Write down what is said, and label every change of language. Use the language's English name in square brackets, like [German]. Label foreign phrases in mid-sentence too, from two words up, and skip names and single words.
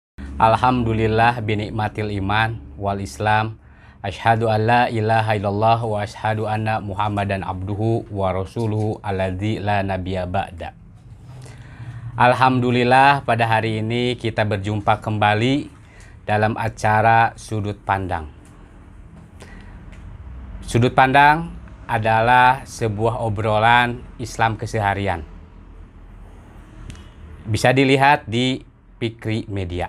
[Arabic] الحمد لله بنعمة الإيمان والإسلام. أشهد أن لا إله إلا الله وأشهد أن محمدا عبده ورسوله الذي لا نبي بعده. [Indonesian] Alhamdulillah pada hari ini kita berjumpa kembali dalam acara Sudut Pandang. Sudut Pandang adalah sebuah obrolan Islam keseharian. Bisa dilihat di Fikri Media.